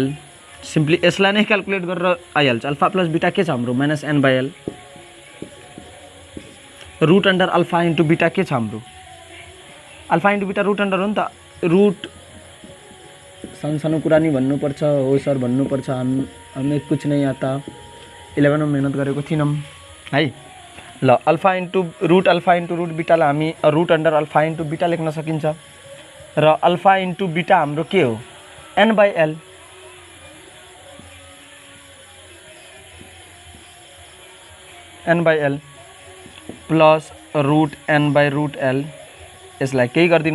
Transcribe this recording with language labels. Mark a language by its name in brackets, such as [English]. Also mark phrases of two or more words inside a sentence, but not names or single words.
[Nepali] सिम्पली यसलाई नै क्यालकुलेट गरेर आइहाल्छ। [English] alpha plus beta [Nepali] के छ हाम्रो [English] minus n by l, root under alpha into beta [Nepali] के छ हाम्रो [English] alpha into beta root under [Nepali] हो नि त। रुट सानो सानो कुरा नि भन्नुपर्छ, हो सर भन्नुपर्छ, [Hindi] हमें कुछ नहीं आता, 11 में मेहनत [Nepali] गरेको थिएनौँ है। [English] ल alpha into root betaलाई हामी root under alpha into beta [Nepali] लेख्न सकिन्छ, र [English] alpha into beta [Nepali] हाम्रो के हो [English] n by l. n by l plus root n by root l, [Nepali] यसलाई केही गर्दिनौँ।